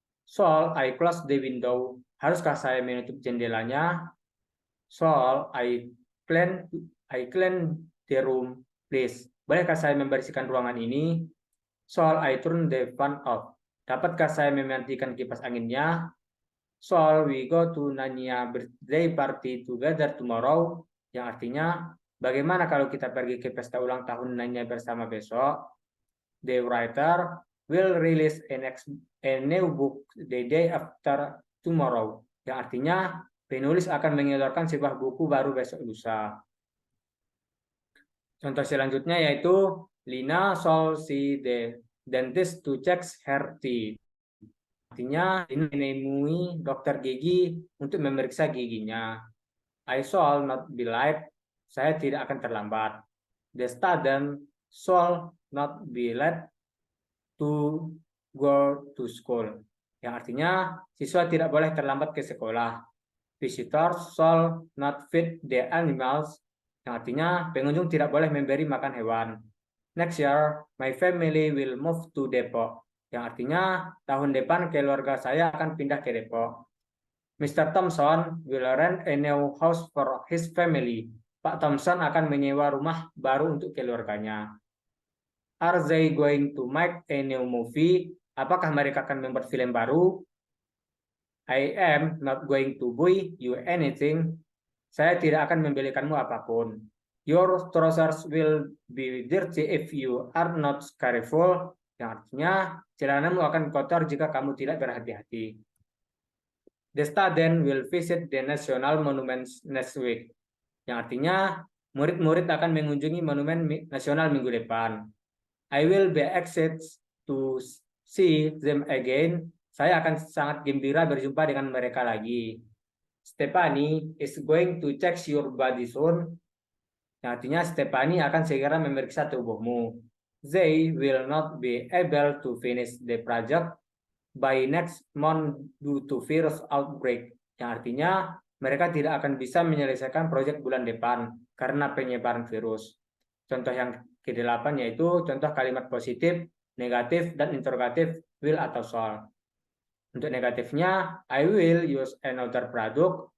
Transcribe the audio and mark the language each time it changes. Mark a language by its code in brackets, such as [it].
[en] Shall I close the window? [id] Haruskah saya menutup jendelanya? [en] Shall I clean the room, please? [id] Bolehkah saya membersihkan ruangan ini? [en] Shall I turn the fan off? [id] Dapatkah saya mematikan kipas anginnya? [en] Shall we go to Nanya birthday party together tomorrow? [id] Yang artinya, bagaimana kalau kita pergi ke pesta ulang tahun Nanya bersama besok? [en] The writer will release a new book the day after tomorrow. [id] Yang artinya, penulis akan mengeluarkan sebuah buku baru besok lusa. Contoh selanjutnya yaitu [en] Lina shall see the dentist to check her teeth. [id] Artinya Lina menemui dokter gigi untuk memeriksa giginya. [en] I shall not be late. [id] Saya tidak akan terlambat. [en] The student shall not be late to go to school. [id] Yang artinya siswa tidak boleh terlambat ke sekolah. [en] Visitors shall not feed the animals, [id] yang artinya pengunjung tidak boleh memberi makan hewan. [en] Next year, my family will move to Depok, [id] yang artinya tahun depan keluarga saya akan pindah ke Depok. Mr. [en] Thompson will rent a new house for his family. [id] Pak Thompson akan menyewa rumah baru untuk keluarganya. [en] Are they going to make a new movie? [id] Apakah mereka akan membuat film baru? [en] I am not going to buy you anything. [id] Saya tidak akan membelikanmu apapun. [en] Your trousers will be dirty if you are not careful. [id] Yang artinya, celanamu akan kotor jika kamu tidak berhati-hati. [en] The student will visit the national monuments next week. [id] Yang artinya, murid-murid akan mengunjungi monumen nasional minggu depan. [en] I will be excited to see them again. [id] Saya akan sangat gembira berjumpa dengan mereka lagi. [en] Stephanie is going to check your body soon. [id] Yang artinya Stephanie akan segera memeriksa tubuhmu. [en] They will not be able to finish the project by next month due to virus outbreak. [id] Yang artinya mereka tidak akan bisa menyelesaikan proyek bulan depan karena penyebaran virus. Contoh yang ke-8 yaitu contoh kalimat positif, negatif, dan interrogatif will atau shall. Untuk negatifnya, [en] I will use another product.